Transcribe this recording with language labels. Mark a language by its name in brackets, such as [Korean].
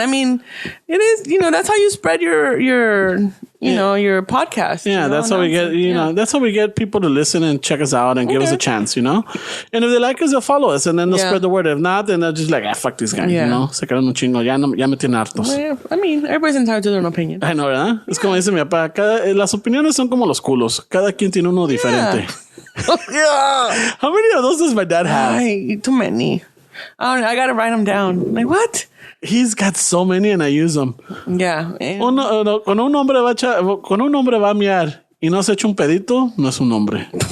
[English] I mean, it is, that's how you spread your your podcast. Yeah, that's how we get, that's how we get people to listen and check us out and give us a chance, And if they like us, they'll follow us and then they'll spread the word. If not, then they'll just like, fuck these guys, Se quedan un chingo. Ya me tienen hartos. Well, I mean, everybody's entitled to their own opinion. I know, ¿verdad? [Spanish] Es como dice mi papá, las opiniones son como los culos. Cada quien tiene uno diferente. [English] Yeah. How many of those does my dad have? Too many. I don't know. I got to write them down. Like, what? He's got so many and I use them. Yeah. [Spanish] Cuando un hombre va a miar y no se echa un pedito, no es un hombre.